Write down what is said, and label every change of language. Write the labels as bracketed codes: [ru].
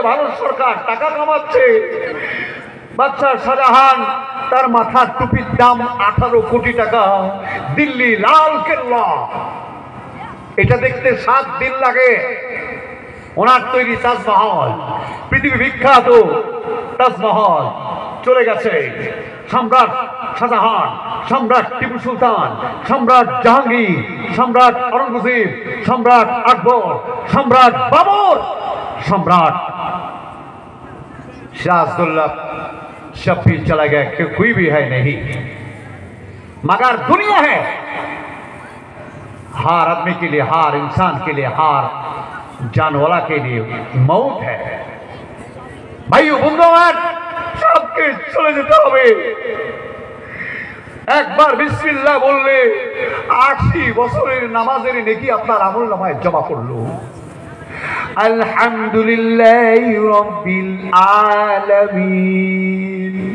[bn] ভারত সরকার টাকা কামাচ্ছে। বাদশা শাহজাহান, তার মাথার টুপির দাম 18 কোটি টাকা। দিল্লি লাল কেল্লা, এটা দেখতে 7 দিন লাগে। ওনার তৈরি তাজমহল, পৃথিবী বিখ্যাত তাজমহল চলে গেছে। সম্রাট শাহজাহান, সম্রাট টিপু সুলতান, সম্রাট জাহাঙ্গীর, সম্রাট [hi] औरंगजेब, सम्राट अकबर, सम्राट बाबर, सम्राट सिराजदौल्ला, सब भी चला गया, कोई भी है नहीं। मगर दुनिया है, हर आदमी के लिए, हर इंसान के लिए, हर जानवाला के लिए मौत है। भाइयों बंधुगण, सबके चले [bn] যেতে হবে। একবার বিসমিল্লাহ বললে 80 বছরের নামাজের নেকি আপনার আমলনামায় জমা পড়লো। আলহামদুলিল্লাহি রাব্বিল আলামিন।